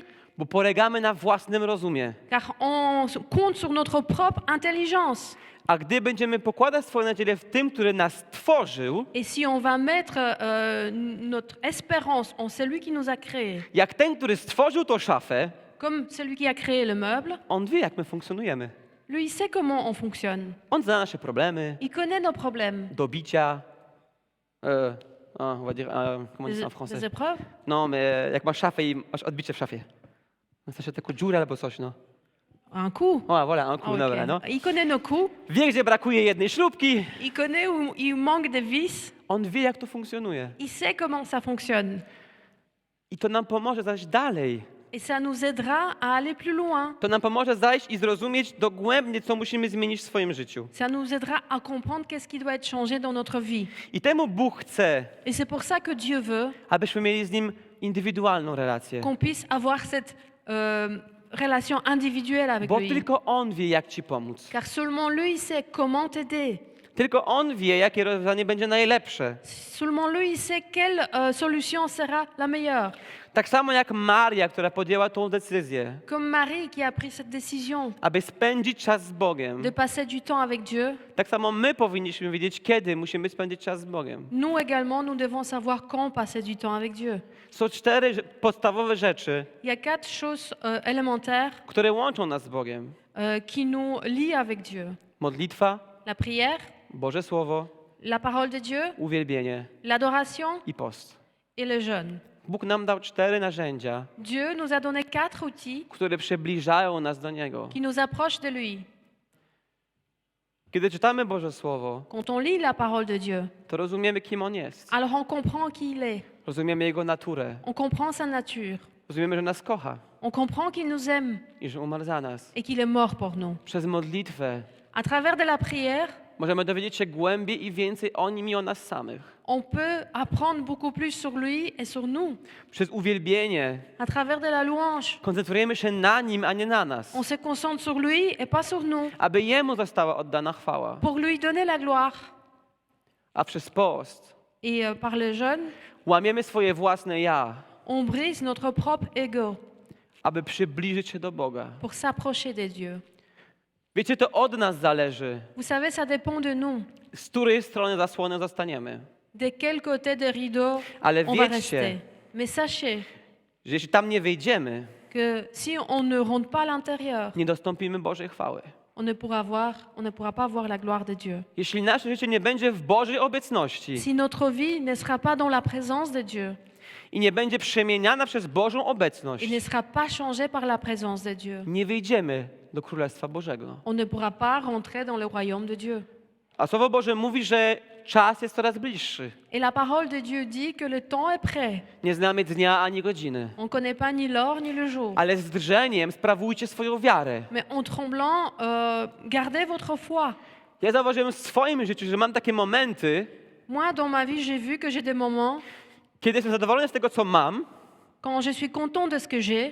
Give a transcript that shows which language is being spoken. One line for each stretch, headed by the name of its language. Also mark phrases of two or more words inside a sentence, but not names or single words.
Polish: bo polegamy na własnym rozumie.
French: car on compte sur notre propre intelligence.
Polish: A gdy będziemy pokładać swoją nadzieję w tym, który nas stworzył,
French: Et si on va mettre notre espérance en celui qui nous a créés,
Polish: jak ten, który stworzył tą szafę,
French: comme celui qui a créé le meuble,
Polish: on wie, jak my funkcjonujemy.
French: lui, il sait comment on fonctionne.
Polish: On zna nasze problemy,
French: Il connaît nos problèmes.
Polish: do bicia,
French: on va dire, comment on dit ça en français? Des épreuves.
Polish: No, jak masz szafę i masz odbicie w szafie. W sensie taką dziurę albo coś, no.
French: Un coup. O, voilà, un coup, Ah, ok.
Polish: dobra, no.
French: Il connaît nos coups,
Polish: Wie, gdzie brakuje jednej śrubki.
French: il connaît où il manque des vis,
Polish: On wie, jak to funkcjonuje.
French: il sait comment ça fonctionne.
Polish: I to nam pomoże zajść dalej.
French: Et ça nous aidera à aller plus loin.
Polish: To nam pomoże zajść i zrozumieć dogłębnie, co musimy zmienić w swoim życiu.
French: Ça nous aidera à comprendre qu'est-ce qui doit être changé dans notre vie.
Polish: I temu Bóg chce,
French: Et c'est pour ça que Dieu veut
Polish: abyśmy mieli z Nim indywidualną relację.
French: qu'on puisse avoir cette relation individuelle avec
Polish: Bo
French: lui.
Polish: tylko On wie, jak Ci pomóc.
French: Car seulement lui sait comment t'aider.
Polish: Tylko On wie, jakie rozwiązanie będzie najlepsze.
French: Seulement lui, il sait quelle solution sera la meilleure.
Polish: Tak samo jak Maria, która podjęła tą decyzję,
French: Comme Marie qui a pris cette décision
Polish: aby spędzić czas z Bogiem.
French: de passer du temps avec Dieu,
Polish: Tak samo my powinniśmy wiedzieć, kiedy musimy spędzić czas z Bogiem.
French: nous également, nous devons savoir quand passer du temps avec Dieu.
Polish: Są 4 podstawowe rzeczy,
French: Il y a 4 choses élémentaires
Polish: które łączą nas z Bogiem.
French: qui nous lient avec Dieu.
Polish: Modlitwa,
French: La prière,
Polish: Boże Słowo,
French: la parole de Dieu,
Polish: uwielbienie
French: l'adoration
Polish: i post.
French: et le jeûne.
Polish: Bóg nam dał 4 narzędzia,
French: Dieu nous a donné 4 outils
Polish: które przybliżają nas do Niego.
French: qui nous approchent de lui.
Polish: Kiedy czytamy Boże Słowo,
French: Quand on lit la parole de Dieu,
Polish: to rozumiemy, kim On jest.
French: alors on comprend qui il est,
Polish: Rozumiemy Jego naturę.
French: on comprend sa nature,
Polish: Rozumiemy, że nas kocha
French: on comprend qu'il nous aime
Polish: i że umarł za nas.
French: et qu'il est mort pour nous.
Polish: Przez modlitwę
French: À travers de la prière,
Polish: możemy dowiedzieć się głębiej i więcej o Nim i o nas samych.
French: on peut apprendre beaucoup plus sur lui et sur nous.
Polish: Przez uwielbienie
French: À travers de la louange,
Polish: koncentrujemy się na Nim, a nie na nas.
French: on se concentre sur lui et pas sur nous,
Polish: Aby Jemu została oddana chwała.
French: pour lui donner la gloire.
Polish: A przez post
French: Et par le jeûne,
Polish: łamiemy swoje własne ja,
French: on brise notre propre ego
Polish: aby przybliżyć się do Boga.
French: pour s'approcher de Dieu.
Polish: Wiecie, to od nas zależy,
French: Vous savez, ça dépend de nous.
Polish: z której strony zasłony zostaniemy.
French: De quel côté de rideau
Polish: Ale
French: on va
Polish: wiedzcie,
French: rester. Mais sachez
Polish: że jeśli tam nie wejdziemy,
French: que si on ne rentre pas à l'intérieur,
Polish: nie dostąpimy Bożej chwały.
French: on ne pourra pas voir la gloire de Dieu.
Polish: Jeśli nasze życie nie będzie w Bożej obecności
French: Si notre vie ne sera pas dans la présence de Dieu,
Polish: i nie będzie przemieniana przez Bożą obecność,
French: il ne sera pas changé par la présence de Dieu,
Polish: nie wejdziemy do Królestwa Bożego.
French: on ne pourra pas rentrer dans le royaume de Dieu.
Polish: A Słowo Boże mówi, że czas jest coraz bliższy.
French: Et la parole de Dieu dit que le temps est prêt.
Polish: Nie znamy dnia ani godziny.
French: On ne connaît pas ni l'heure ni le jour.
Polish: Ale z drżeniem sprawujcie swoją wiarę.
French: Mais en tremblant, gardez votre foi.
Polish: Ja zauważyłem w swoim życiu, że mam takie momenty,
French: Moi, dans ma vie, j'ai vu que j'ai des moments
Polish: kiedy jestem zadowolony z tego, co mam
French: quand je suis content de ce que j'ai